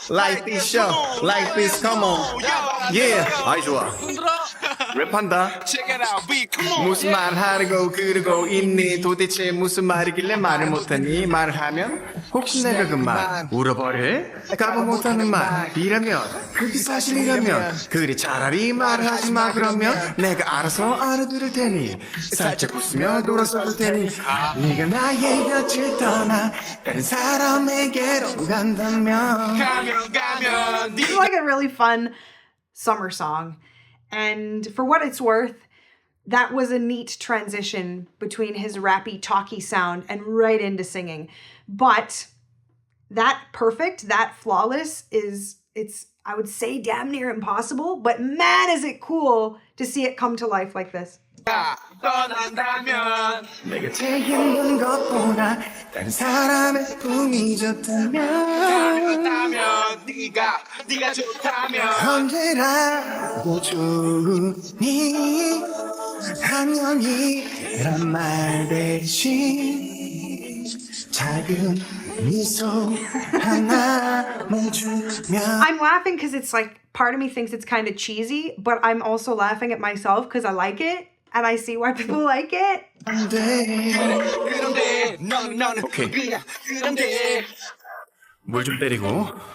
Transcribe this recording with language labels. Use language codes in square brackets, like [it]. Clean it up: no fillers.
[en] Like this show, like this, come on. [ko] Yeah, 아이 좋아. 손 들어. 랩한다. [en] Check it out, beat, come on. [ko] 무슨 말 하려고 그러고 있니? 도대체 무슨 말이길래 말을 못하니? 말을 하면 혹시 내가 그 말 울어버릴? 까봐 못하는 말이라면 그게 사실이라면 그래 차라리 말하지 마 그러면 내가 알아서 알아들을 테니 살짝 웃으며 돌아서줄 테니 네가 나의 곁을 떠나 다른 사람에게로 간다면 가면 [en] This is like a really fun summer song. And for what it's worth, that was a neat transition between his rappy, talky sound and right into singing. But that perfect, that flawless it's I would say damn near impossible, but man is it cool to see it come to life like this. [ko] 떠난다면 내 곁에 있는 것보다 다른 사람의 품이 좋다면 그렇다면 네가 좋다면 언제라도 좋으니 안녕이란 말 대신 작은 미소 하나만 주면 [en] I'm laughing because it's like part of me thinks it's kind of cheesy, but I'm also laughing at myself because I like it and I see why people like it. [ko] 안 돼. 그런데 너는 오케이. 그런데 물 좀 때리고